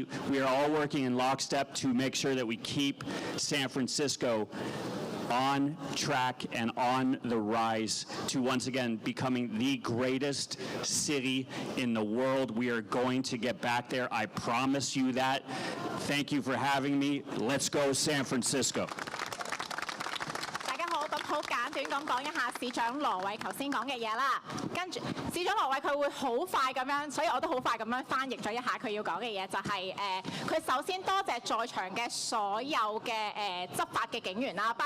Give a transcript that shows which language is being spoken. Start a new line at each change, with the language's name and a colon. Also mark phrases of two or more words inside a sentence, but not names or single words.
English: We are all working in lockstep to make sure that we keep San Francisco on track and on the rise to once again becoming the greatest city in the world. We are going to get back there. I promise you that. Thank you for having me. Let's go San Francisco.
Cantonese: 大家好，咁好簡短咁講一下市長羅偉頭先講嘅嘢啦。跟住，市市長落位佢會好快咁樣，所以我都好快咁樣翻譯咗一下佢要講嘅嘢，就係佢首先多謝在場嘅所有嘅執法嘅警員啦，包